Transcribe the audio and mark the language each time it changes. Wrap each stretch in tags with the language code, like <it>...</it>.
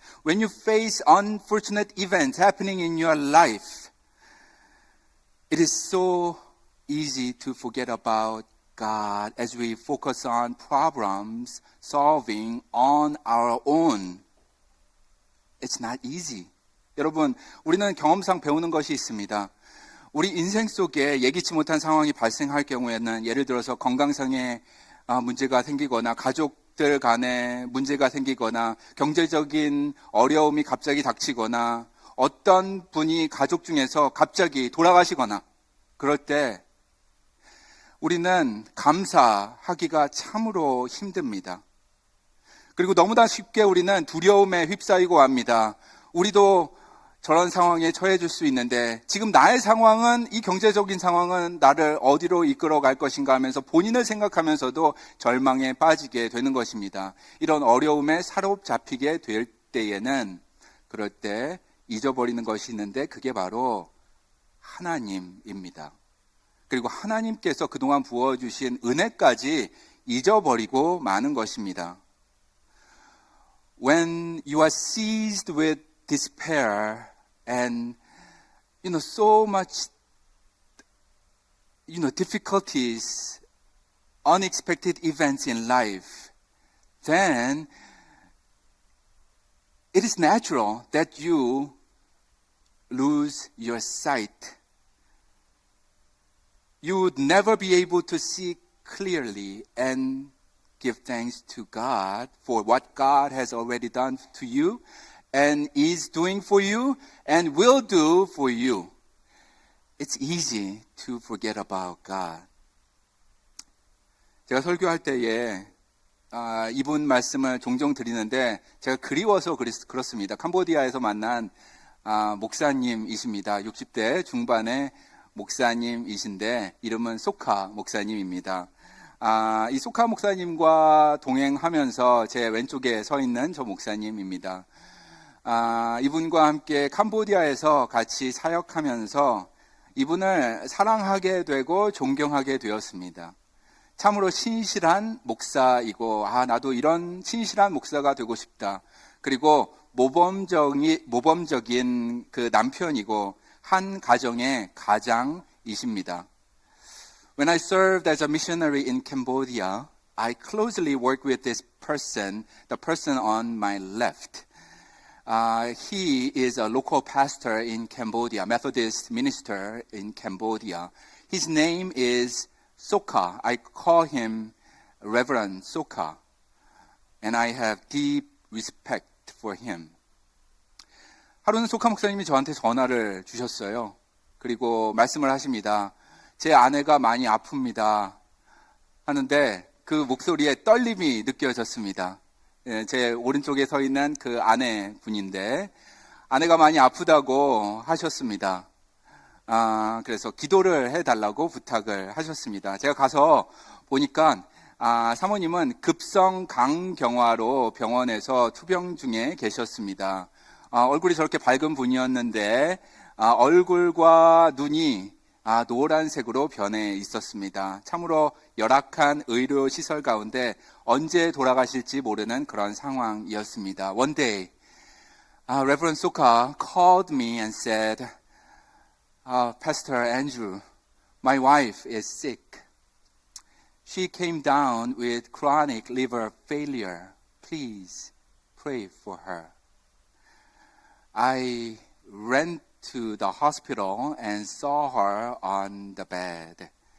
<en>When you face unfortunate events happening in your life, it is so easy to forget about God as we focus on problems solving on our own. It's not easy.</en> <ko>여러분, 우리는 경험상 배우는 것이 있습니다. 우리 인생 속에 예기치 못한 상황이 발생할 경우에는 예를 들어서 건강상의 문제가 생기거나 가족들 간에 문제가 생기거나 경제적인 어려움이 갑자기 닥치거나 어떤 분이 가족 중에서 갑자기 돌아가시거나 그럴 때 우리는 감사하기가 참으로 힘듭니다. 그리고 너무나 쉽게 우리는 두려움에 휩싸이고 합니다. 우리도 저런 상황에 처해질 수 있는데 지금 나의 상황은 이 경제적인 상황은 나를 어디로 이끌어갈 것인가 하면서 본인을 생각하면서도 절망에 빠지게 되는 것입니다. 이런 어려움에 사로잡히게 될 때에는 그럴 때 잊어버리는 것이 있는데 그게 바로 하나님입니다. 그리고 하나님께서 그동안 부어주신 은혜까지 잊어버리고 마는 것입니다.</ko> <en>When you are seized with despair and so much difficulties, unexpected events in life, then it is natural that you lose your sight. You would never be able to see clearly and give thanks to God for what God has already done to you and is doing for you and will do for you. It's easy to forget about God.</en> <ko>제가 설교할 때에 이분 말씀을 종종 드리는데 제가 그리워서 그렇습니다. 캄보디아에서 만난 목사님이십니다. 60대 중반의 목사님이신데 이름은 소카 목사님입니다. 이 소카 목사님과 동행하면서 제 왼쪽에 서 있는 저 목사님입니다. 이분과 함께 캄보디아에서 같이 사역하면서 이분을 사랑하게 되고 존경하게 되었습니다. 참으로 신실한 목사이고 나도 이런 신실한 목사가 되고 싶다. 그리고 모범적인 그 남편이고 한 가정의 가장이십니다.</ko> <en>When I served as a missionary in Cambodia, I closely worked with this person, the person on my left. He is a local pastor in Cambodia, Methodist minister in Cambodia. His name is Soka. I call him Reverend Soka, and I have deep respect for him.</en> <ko>하루는 소카 목사님이 저한테 전화를 주셨어요. 그리고 말씀을 하십니다. 제 아내가 많이 아픕니다. 하는데 그 목소리에 떨림이 느껴졌습니다. 제 오른쪽에 서 있는 그 아내분인데 아내가 많이 아프다고 하셨습니다. 그래서 기도를 해달라고 부탁을 하셨습니다. 제가 가서 보니까 사모님은 급성 간경화로 병원에서 투병 중에 계셨습니다. 얼굴이 저렇게 밝은 분이었는데 얼굴과 눈이 노란색으로 변해 있었습니다. 참으로 열악한 의료시설 가운데 언제 돌아가실지 모르는 그런 상황이었습니다.</ko> <en>One day, Reverend Soka called me and said, Pastor Andrew, my wife is sick. She came down with chronic liver failure. Please pray for her. I ran to the hospital and saw her on the bed.</en>